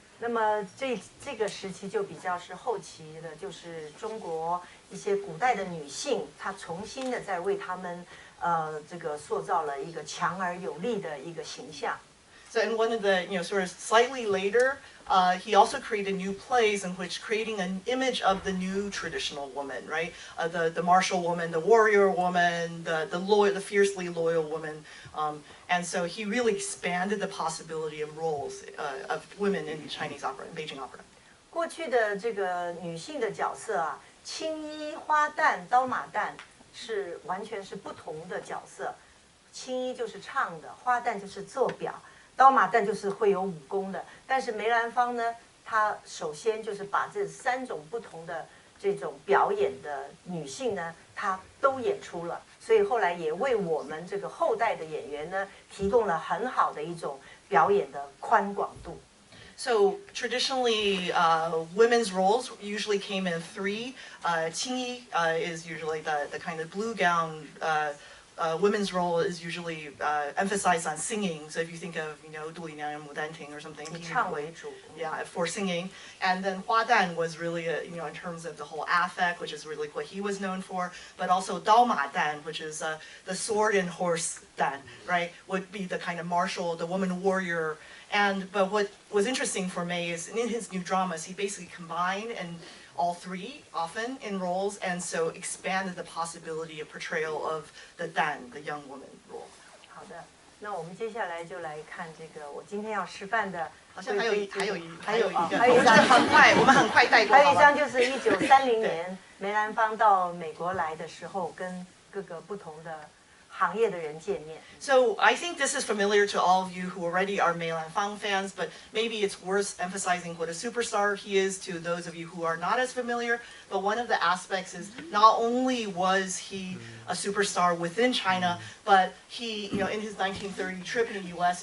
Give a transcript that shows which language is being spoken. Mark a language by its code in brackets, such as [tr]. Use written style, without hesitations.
[zh] 那么这个时期就比较是后期的，就是中国一些古代的女性，她重新的在为她们这个塑造了一个强而有力的一个形象。 [en] So in one of the, sort of slightly later, he also created new plays in which creating an image of the new traditional woman, right? The martial woman, the warrior woman, the fiercely loyal woman. And so he really expanded the possibility of roles of women in Chinese opera, in Beijing opera. [zh] 过去的这个女性的角色啊，青衣、花旦、刀马旦是完全是不同的角色。青衣就是唱的，花旦就是做表。刀马旦就是会有武功的，但是梅兰芳呢，她首先就是把这3种不同的这种表演的女性呢，她都演出了，所以后来也为我们这个后代的演员呢，提供了很好的一种表演的宽广度。 [en] So traditionally, women's roles usually came in 3. Qingyi is usually the kind of blue gown. Women's role is usually emphasized on singing. So if you think of, 杜丽娘人、牡丹亭 or something, [zh] 以唱为主。 [en] Yeah, for singing. And then Hua Dan was really, in terms of the whole affect, which is really what he was known for, but also Dao Ma Dan, which is the sword and horse Dan, right, would be the kind of martial, the woman warrior. But what was interesting for May is in his new dramas, he basically combined all 3 often in roles, and so expanded the possibility of portrayal of the Dan, the young woman role. [zh] 好的，那我们接下来就来看这个我今天要示范的。好像还有一还有我们很快带过。还有一张就是1930年梅兰芳到美国来的时候，跟各个不同的行业的人见面。 [en] So I think this is familiar to all of you who already are Mei Lanfang fans, but maybe it's worth emphasizing what a superstar he is to those of you who are not as familiar. But one of the aspects is not only was he a superstar within China, but he, in his 1930 trip in the U.S.